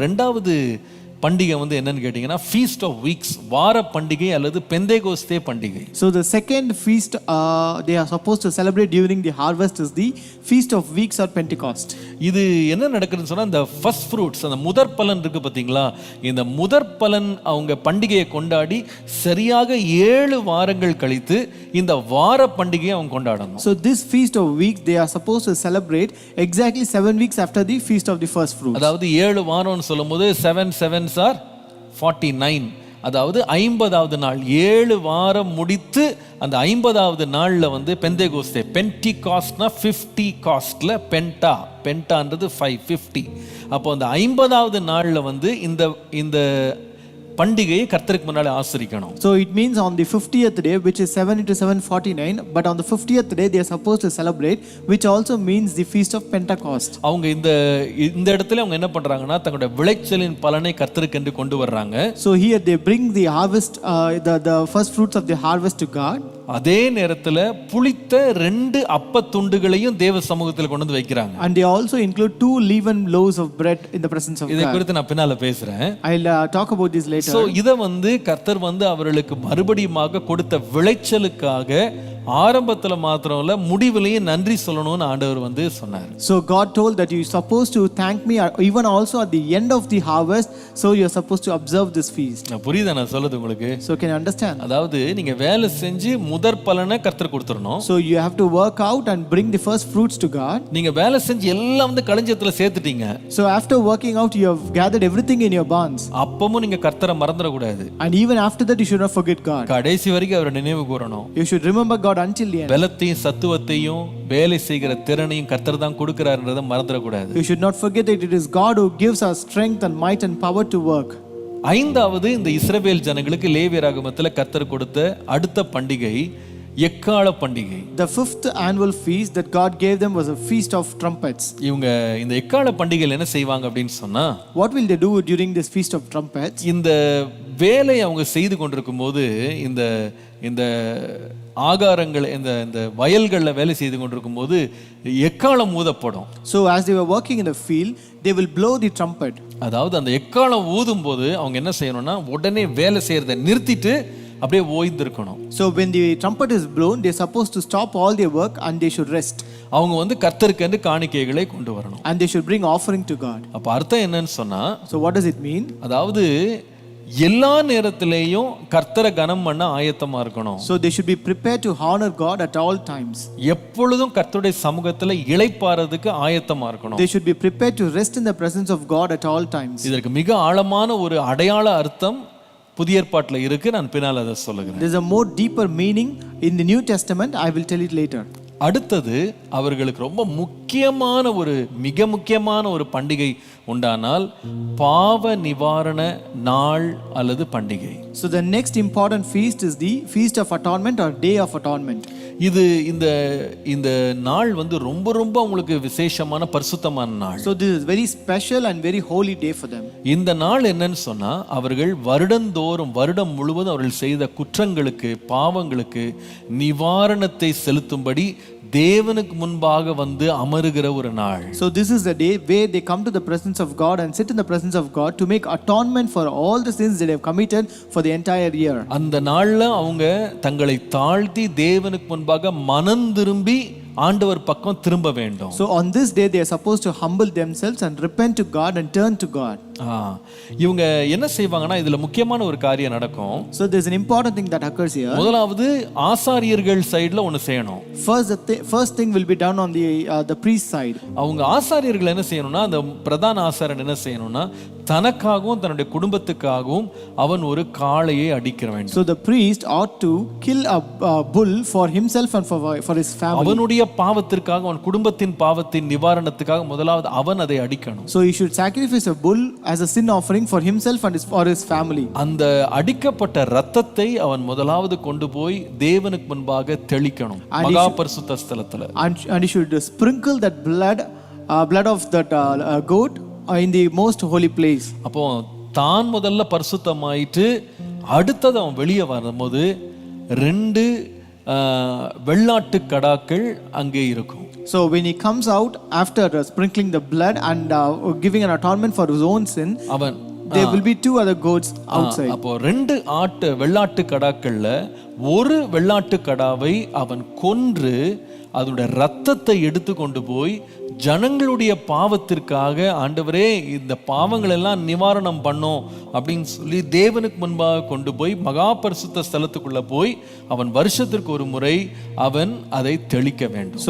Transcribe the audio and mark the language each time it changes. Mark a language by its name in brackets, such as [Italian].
[Tamil] ரெண்டாவது பண்டிகை வந்து என்னன்னு கேட்டீங்கன்னா [English] feast of weeks, [Tamil] வார பண்டிகை அல்லது பெந்தேகோஸ்தே பண்டிகை. [English] So the second feast they are supposed to celebrate during the harvest is the feast of weeks or Pentecost. [Tamil] இது என்ன நடக்குதுன்னு சொன்னா, இந்த [English] first fruits, [Tamil] அந்த முதற் பலன் இருக்கு பாத்தீங்களா, இந்த முதற் பலன் அவங்க பண்டிகையை கொண்டாடி சரியாக 7 வாரங்கள் கழித்து இந்த வார பண்டிகையை அவங்க கொண்டாடணும். [English] So this feast of weeks they are supposed to celebrate exactly 7 weeks after the feast of the first fruits. [Tamil] அதாவது 7 வாரம்னு சொல்லும்போது [English] 7 7s are 49, [Tamil] அதாவது 50வது நாள் 7 வாரம் முடித்து அந்த 50வது நாள்ல வந்து பெந்தேகோஸ்தே, பென்டிகாஸ்ட்னா 50 காஸ்ட்ல பென்டான்றது 550. அப்போ அந்த 50வது நாள்ல வந்து இந்த பண்டிகையை கர்த்தருக்கு முன்னாடி ஆசரிக்கணும். [English] So it means on the 50th day, which is 7 into 7 49, but on the 50th day they are supposed to celebrate, which also means the feast of Pentecost. [Tamil] அவங்க இந்த இடத்துல அவங்க என்ன பண்றாங்கன்னா, தங்களுடைய விளைச்சலின் பலனை கர்த்தருக்கு என்று கொண்டு வர்றாங்க. [English] So here they bring the harvest, the first fruits of the harvest to God. [Tamil] அதே நேரத்துல புளித்த 2 அப்பத்துண்டுகளையும் தேவ சமூகத்தில் கொண்டு வந்து வைக்கிறாங்க. [English] And they also include 2 leavened loaves of bread in the presence of [Tamil] இதை [English] God. [Tamil] குறித்து நான் பின்னால பேசுறேன். [English] I'll talk about this later. [Tamil] So இத கர்த்தர் அவர்களுக்கு மறுபடியுமாக கொடுத்த விளைச்சலுக்காக ஆரம்பத்துல மாத்திரம் இல்ல முடிவிலையும் நன்றி சொல்லணும்னு ஆண்டவர் சொன்னார். [English] So God told that you are supposed to thank me even also at the end of the harvest, so you are supposed to observe this feast. [Tamil] புரியுதா நான் சொல்றது உங்களுக்கு? [English] So can you understand? [Tamil] அதாவது நீங்க வேலை செஞ்சு முதற் பலனை கர்த்தர் கொடுத்துறணும். [English] So you have to work out and bring the first fruits to God. [Tamil] நீங்க வேலை செஞ்சு எல்லாம் களஞ்சியத்துல சேர்த்துட்டீங்க. [English] So after working out you have gathered everything in your barns. [Tamil] அப்பவும் நீங்க கர்த்தரை மறந்துட கூடாது. [English] And even after that you should not forget God. [Tamil] கடைசி வரைக்கும் அவரை நினைவு கூறணும். [English] You should remember God until the end. [Tamil] பலத்தையும் சத்துவத்தையும் வேலை செய்கிற திறனையும் கர்த்தர் தான் கொடுக்கிறார்ன்றதை மறந்துட கூடாது. [English] You should not forget that it is God who gives us strength and might and power to work. [Tamil] ஐந்தாவது இந்த இஸ்ரவேல் ஜனங்களுக்கு லேவியராகமத்துல கர்த்தர் கொடுத்த அடுத்த பண்டிகை எக்காள பண்டிகை. [English] The 5th annual feast that God gave them was a feast of trumpets. [Tamil] இவங்க இந்த எக்காள பண்டிகையில் என்ன செய்வாங்க அப்படின்னு சொன்னா, [English] What will they do during this feast of trumpets? [Tamil] இந்த வேலை அவங்க செய்து கொண்டிருக்கும் போது இந்த இந்த ஆகாரங்கள் இந்த வயல்கள்ல வேலை செய்து கொண்டிருக்கும் போது எக்காளம் ஊதப்படும். [English] So as they were working in the field, they will blow the trumpet. [Tamil] அதாவது அந்த எக்காளம் ஊதும் போது அவங்க என்ன செய்யணும்னா உடனே வேலை செய்யறதை நிறுத்திட்டு அப்படியே ஓய்ந்திருக்கணும். [English] So when the trumpet is blown, they are supposed to stop all their work and they should rest. [Tamil] அவங்க கர்த்தருக்கு காணிக்கைகளை கொண்டு வரணும். [English] And they should bring offering to God. [Tamil] அப்ப அர்த்தம் என்னன்னு சொன்னா, [English] So what does it mean? [Tamil] அதாவது எல்லா நேரத்திலேயும் கர்த்தரை கனம் பண்ண ஆயத்தமா இருக்கணும். [English] So they should be prepared to honor God at all times. [Tamil] எப்பொழுதும் கர்த்தருடைய சமூகத்துல இளைப்பாறதுக்கு ஆயத்தமா இருக்கணும். [English] They should be prepared to rest in the presence of God at all times. [Tamil] இதற்கு மிக ஆழமான ஒரு அடையாள அர்த்தம் புதிய ஏற்பாட்டுல இருக்கு. நான் பின்னால் அதை சொல்லுகிறேன். [English] There's a more deeper meaning in the New Testament. I will tell it later. [Tamil] அடுத்தது அவர்களுக்கு ரொம்ப மிக முக்கியமான ஒரு பண்டிகை உண்டானால் பாவ நிவாரண நாள் அல்லது பண்டிகை. [English] So the next important feast is the Feast of Atonement or Day of Atonement. [Tamil] இது இந்த நாள் ரொம்ப உங்களுக்கு விசேஷமான பரிசுத்தமான நாள். [English] So this is very special and very holy day for them. [Tamil] இந்த நாள் என்னன்னு சொன்னா, அவர்கள் வருடம் முழுவதும் அவர்கள் செய்த குற்றங்களுக்கு பாவங்களுக்கு நிவாரணத்தை செலுத்தும்படி தேவனுக்கு முன்பாக அமருகிற ஒரு நாள். [English] So this is the day where they come to the presence of God and sit in the presence of God to make atonement for all the sins that they have committed for the entire year. [Tamil] அந்த நாள்ல அவங்க தங்களை தாழ்த்தி தேவனுக்கு முன்பாக மனம் திரும்பி ஆண்டவர் பக்கம் திரும்ப வேண்டும். [English] So on this day they are supposed to humble themselves and repent to God and turn to God. [Tamil] இவங்க என்ன செய்வாங்கன்னா, இதுல முக்கியமான ஒரு காரியம் நடக்கும். [English] So there's an important thing that occurs here. [Tamil] முதலாவது ஆசாரியர்கள் சைடுல ஒன்னு செய்யணும். [English] First thing will be done on the priest side. [Tamil] அவங்க ஆசாரியர்கள் என்ன செய்யணும்னா, அந்த பிரதான ஆசாரியன் என்ன செய்யணும்னா, தனக்காகவும் தன்னுடைய குடும்பத்துக்காகவும் அவன் ஒரு காளையை அடிக்க வேண்டும். [English] So the priest ought to kill a bull for himself and for his family. [Tamil] அவனுடைய பாவத்திற்காக, அவன் குடும்பத்தின் பாவத்தின் நிவாரணத்துக்காக முதலாவது அவன் அதை அடிக்கணும். [English] So he should sacrifice a bull as a sin offering for himself and for his family. [Tamil] அந்த அடிக்கப்பட்ட இரத்தத்தை அவன் முதலாவது கொண்டு போய் தேவனுக்கு முன்பாக தெளிக்கணும், மகா பரிசுத்த ஸ்தலத்துல. [English] And he should sprinkle that blood of that goat in the most holy place. [Tamil] அப்போ தான் முதல்ல பரிசுத்தமாயிட்டு அடுத்தது அவன் வெளியே வரும்போது 2 வெள்ளாட்டு கடாக்கள் அங்கே இருக்கும். [English] So when he comes out after sprinkling the blood and giving an atonement for his own sin, there will be 2 other goats outside. [Tamil] அப்போ 2 வெள்ளாட்டு கடாக்கள்ல ஒரு வெள்ளாட்டு கடாவை அவன் கொன்று அதோட ரத்தத்தை எடுத்து கொண்டு போய் ஜனங்களுடைய பாவத்திற்காக, ஆண்டவரே இந்த பாவங்கள் எல்லாம் நிவாரணம் பண்ணும் அப்படின்னு சொல்லி தேவனுக்கு முன்பாக கொண்டு போய் மகா பரிசுத்த ஸ்தலத்துக்குள்ள போய் அவன் வருஷத்திற்கு ஒரு முறை அவன் அதை தெளிக்க வேண்டும்.